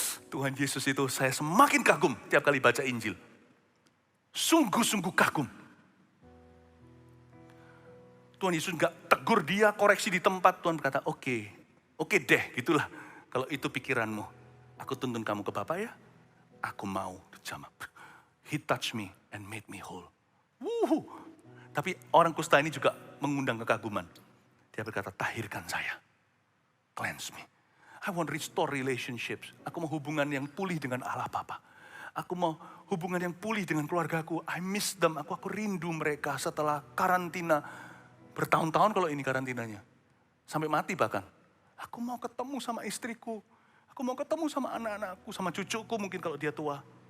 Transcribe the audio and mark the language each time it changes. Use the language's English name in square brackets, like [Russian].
[Indonesian] Tuhan Yesus itu saya semakin kagum tiap kali baca Injil. Sungguh-sungguh kagum. Tuhan Yesus enggak tegur dia, koreksi di tempat. Tuhan berkata, oke deh, gitulah. Kalau itu pikiranmu, aku tuntun kamu ke Bapa ya. Aku mau dijamah. [English] He touched me and made me whole. [Indonesian] Wuhu. Tapi orang kusta ini juga mengundang kekaguman. Dia berkata, tahirkan saya. [English] Cleanse me. I want restore relationships. [Indonesian] Aku mau hubungan yang pulih dengan Allah Bapa. Aku mau hubungan yang pulih dengan keluargaku. [English] I miss them. [Indonesian] Aku rindu mereka setelah karantina. Bertahun-tahun kalau ini karantinanya. Sampai mati bahkan. Aku mau ketemu sama istriku. Aku mau ketemu sama anak-anakku, sama cucuku mungkin kalau dia tua.